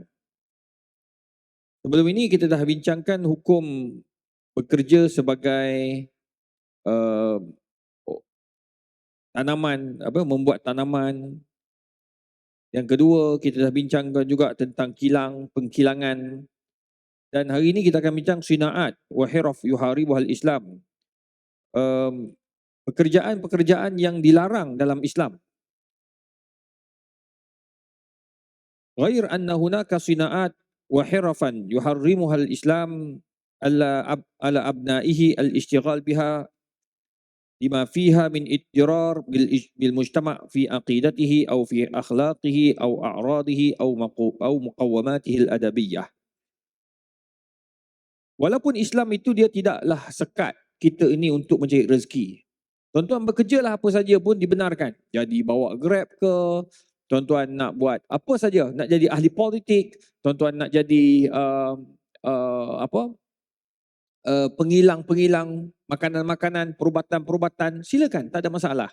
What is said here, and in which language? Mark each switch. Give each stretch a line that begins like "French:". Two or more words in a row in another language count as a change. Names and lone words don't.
Malay: Sebelum ini kita dah bincangkan hukum bekerja sebagai tanaman, membuat tanaman. Yang kedua kita dah bincangkan juga tentang pengkilangan. Dan hari ini kita akan bincang
Arabic: صناعات وحرف يحرمها الإسلام.
Malay: Pekerjaan-pekerjaan yang dilarang dalam Islam.
Arabic: غير أن هناك صناعات وحرفا يحرمها الإسلام على أبنائه الاشتغال بها لما فيها من إضرار بالمجتمع في عقيدته أو في أخلاقه أو أعراضه أو مقوماته الأدبية.
Malay: Walaupun Islam itu dia tidaklah sekat kita ini untuk mencari rezeki. Tuan-tuan bekerjalah apa saja pun dibenarkan. Jadi bawa Grab ke, tuan-tuan nak buat apa saja, nak jadi ahli politik, tuan-tuan nak jadi pengilang makanan-makanan, perubatan-perubatan, silakan, tak ada masalah.